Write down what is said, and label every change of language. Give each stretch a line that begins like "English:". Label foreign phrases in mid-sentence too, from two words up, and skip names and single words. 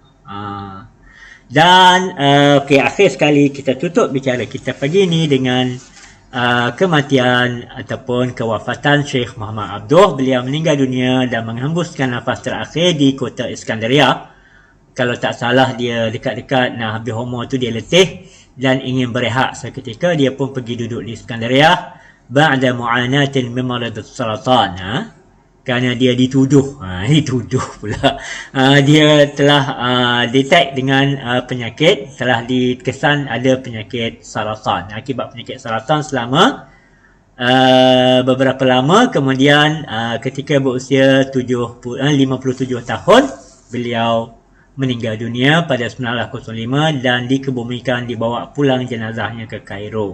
Malay: Dan okey, akhir sekali kita tutup bicara kita pagi ni dengan kematian ataupun kewafatan Syekh Muhammad Abduh. Beliau meninggal dunia dan menghembuskan nafas terakhir di kota Iskandaria. Kalau tak salah, dia dekat-dekat habis umur tu dia letih dan ingin berehat seketika. Dia pun pergi duduk di Iskandaria
Arabic: بعد معاناة من مرض السرطان.
Malay: Kerana dia dituduh pula. Dia telah detect dengan penyakit, telah dikesan ada penyakit saratan. Akibat penyakit saratan selama beberapa lama. Kemudian ketika berusia 57 tahun, beliau meninggal dunia pada 1905 dan dikebumikan, dibawa pulang jenazahnya ke Kairo.